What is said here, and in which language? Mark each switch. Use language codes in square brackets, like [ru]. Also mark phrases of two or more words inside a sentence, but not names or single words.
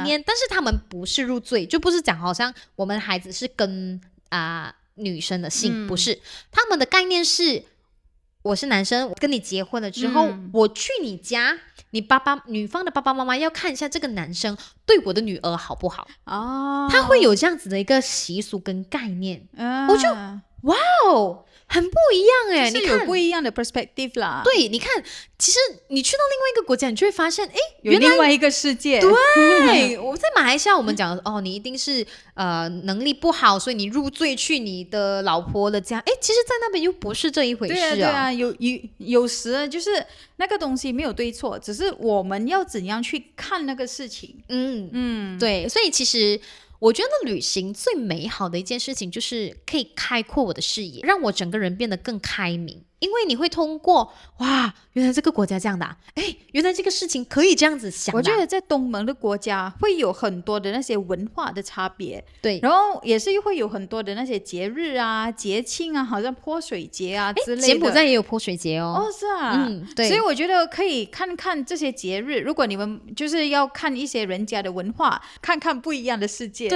[zh] 念，但是他們不是入贅，就不是講好像我們孩子是跟女生的姓，不是，他們的概念是我是男生，我跟你結婚了之後，我去你家，女方的爸爸媽媽要看一下這個男生對我的女兒好不好他會有這樣子的一個習俗跟概念我就哇哦，很不一樣哎，就是有不一樣的 perspective 啦。對，你看，其實你去到另外一個國家，你就會發現，有另外一個世界。對，我在馬來西亞，我們講你一定是能力不好，所以你入贅去你的老婆的家。其實，在那邊又不是這一回事對啊，有時就是那個東西沒有對錯，只是我們要怎樣去看那個事情。對，所以其實。我覺得旅行最美好的一件事情就是可以開闊我的視野，讓我整個人變得更開明，因為你會通過哇，原來這個國家這樣的原來這個事情可以這樣子想的。我覺得在東盟的國家會有很多的那些文化的差別，對，然後也是會有很多的那些節日啊、節慶啊，好像潑水節啊之類的。柬埔寨也有潑水節是啊，對，所以我覺得可以看看這些節日，如果你們就是要看一些人家的文化，看看不一樣的世界。